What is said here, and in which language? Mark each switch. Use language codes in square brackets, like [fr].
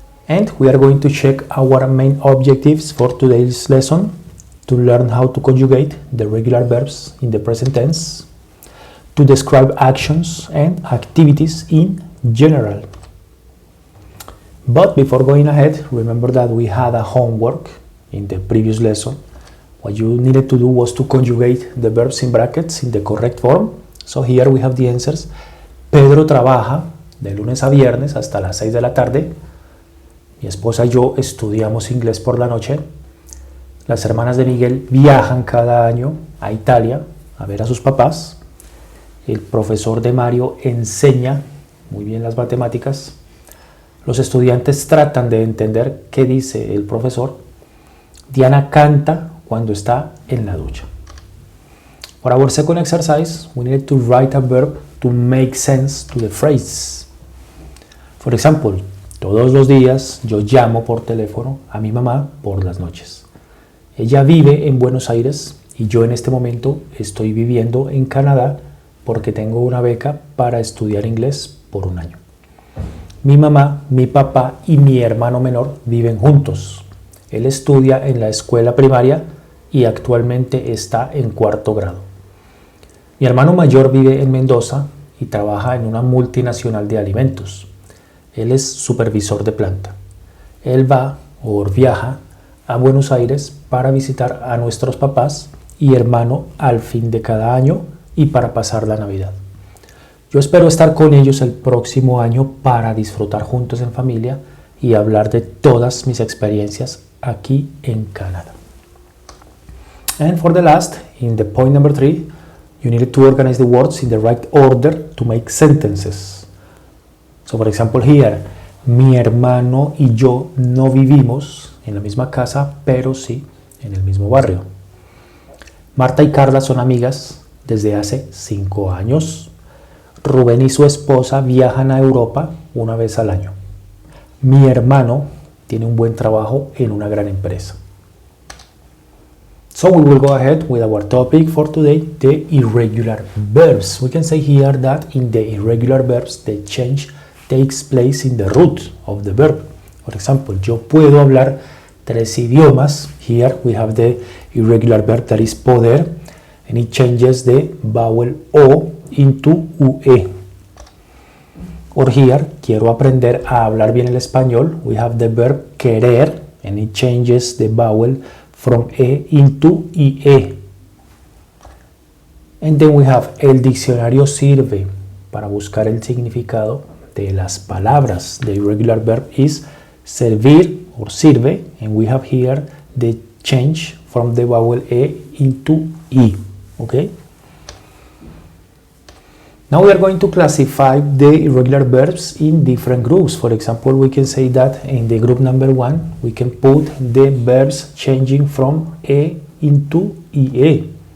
[en] And we are going to check our main objectives for today's lesson, to learn how to conjugate the regular verbs in the present tense, to describe actions and activities in general. But before going ahead, remember that we had a homework in the previous lesson. What you needed to do was to conjugate the verbs in brackets in the correct form. So here we have the answers. [es] Pedro trabaja de lunes a viernes hasta las 6 de la tarde. Mi esposa y yo estudiamos inglés por la noche. Las hermanas de Miguel viajan cada año a Italia a ver a sus papás. El profesor de Mario enseña muy bien las matemáticas. Los estudiantes tratan de entender qué dice el profesor. Diana canta cuando está en la ducha. [en] For our second exercise, we need to write a verb to make sense to the phrase. For example, [es] todos los días yo llamo por teléfono a mi mamá por las noches. Ella vive en Buenos Aires y yo en este momento estoy viviendo en Canadá porque tengo una beca para estudiar inglés por un año. Mi mamá, mi papá y mi hermano menor viven juntos. Él estudia en la escuela primaria y actualmente está en 4º grado. Mi hermano mayor vive en Mendoza y trabaja en una multinacional de alimentos. Él es supervisor de planta. Él va o viaja a Buenos Aires para visitar a nuestros papás y hermano al fin de cada año y para pasar la Navidad. Yo espero estar con ellos el próximo año para disfrutar juntos en familia y hablar de todas mis experiencias aquí en Canadá. [en] And for the last, in the point number 3, you need to organize the words in the right order to make sentences. So, for example, here, [es] mi hermano y yo no vivimos en la misma casa, pero sí en el mismo barrio. Marta y Carla son amigas desde hace 5 años. Rubén y su esposa viajan a Europa una vez al año. Mi hermano tiene un buen trabajo en una gran empresa. [en] So we will go ahead with our topic for today, the irregular verbs. We can say here that in the irregular verbs, the change takes place in the root of the verb. For example, [es] yo puedo hablar 3 idiomas. [en] Here we have the irregular verb that is poder, and it changes the vowel O into UE. Or here, [es] quiero aprender a hablar bien el español. [en] We have the verb querer, and it changes the vowel from E into IE. And then we have [es] el diccionario sirve para buscar el significado de las palabras. [en] The irregular verb is servir or sirve, and we have here the change from the vowel E into I. Okay? Now we are going to classify the irregular verbs in different groups. For example, we can say that in the group number 1, we can put the verbs changing from E into IE.